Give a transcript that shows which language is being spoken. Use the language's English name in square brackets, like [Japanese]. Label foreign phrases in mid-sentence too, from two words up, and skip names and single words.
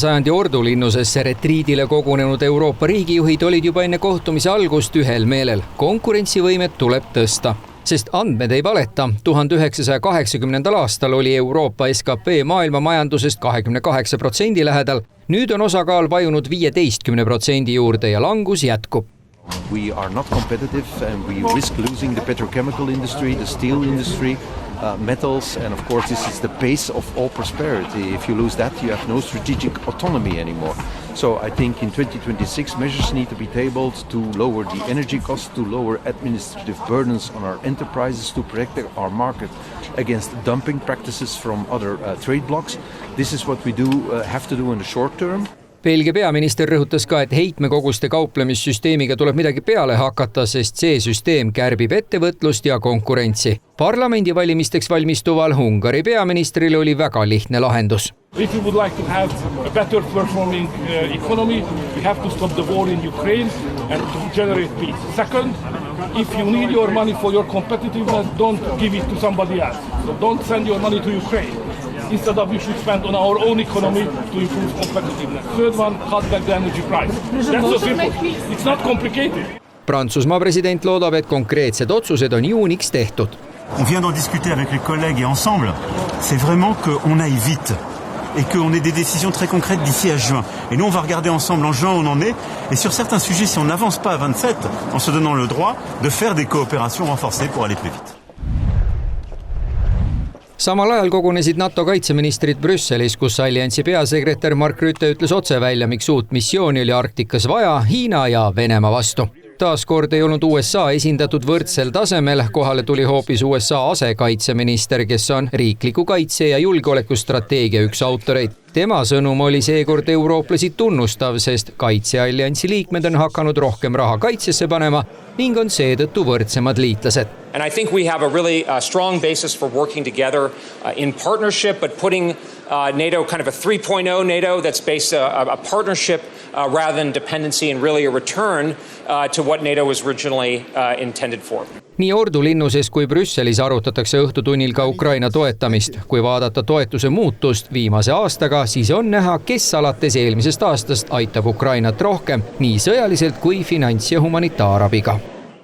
[Estonian] sajandi ordulinnusesse retriidile kogunenud Euroopa riigijuhid olid juba enne kohtumise algust ühel meelel. Konkurentsivõimet tuleb tõsta, sest andmed ei valeta. 1980. aastal oli Euroopa SKP maailma majandusest 28% lähedal. Nüüd on osakaal vajunud 15% juurde ja langus jätkub. [English] We are not competitive and we risk losing the petrochemical industry, the steel industry, metals, and of course this is the base of all prosperity. If you lose that, you have no strategic autonomy anymore. So I think in 2026 measures need to be tabled to lower the energy costs, to lower administrative burdens on our enterprises, to protect our market against dumping practices from other trade blocs. This is what we have to do in the short term. [Estonian] Belgia peaminister rõhutas ka, et heitmekoguste kauplemissüsteemiga tuleb midagi peale hakata, sest see süsteem kärbib ettevõtlust ja konkurentsi. Parlamendivalimisteks valmistuval Ungari peaministril oli väga lihtne lahendus. [English] If we would like to have a better performing economy, we have to stop the war in Ukraine and to generate peace. Second, if you need your money for your competitiveness, don't give it to somebody else. So don't send your money to Ukraine. Instead of we should spend on our own economy to improve competitiveness. Third one, cut back the energy price. That's so simple. It's not complicated. [Estonian] Prantsusmaa president loodab, et konkreetsed otsused on juuniks tehtud. [French] On vient d'en discuter avec les collègues et ensemble, c'est vraiment qu'on aille vite et qu'on ait des décisions très concrètes d'ici à juin. Et nous, on va regarder ensemble en juin où on en est. Et sur certains sujets, si on n'avance pas à 27, en se donnant le droit de faire des coopérations renforcées pour aller plus vite. [Estonian] Samal ajal kogunesid NATO kaitseministrid Brüsselis, kus alliansi peasekretär Mark Rutte ütles otse välja, miks uut missiooni oli Arktikas vaja Hiina ja Venemaa vastu. Taaskord ei olnud USA esindatud võrdsel tasemel, kohale tuli hoopis USA asekaitseminister, kes on riikliku kaitse- ja julgeolekustrateegia üks autoreid. Tema sõnum oli seekord eurooplasi tunnustav, sest kaitsealliansi liikmed on hakanud rohkem raha kaitsesse panema ning on seetõttu võrdsemad liitlased. [English] And I think we have a really strong basis for working together in partnership, but putting NATO kind of a 3.0 NATO that's based a partnership rather than dependency and really a return to what NATO was originally intended for. [Estonian] Nii ordulinnuses kui Brüsselis arutatakse õhtutunnil ka Ukraina toetamist. Kui vaadata toetuse muutust viimase aastaga, siis on näha, kes alates eelmisest aastast aitab Ukrainat rohkem nii sõjaliselt kui finants- ja humanitaarabiga.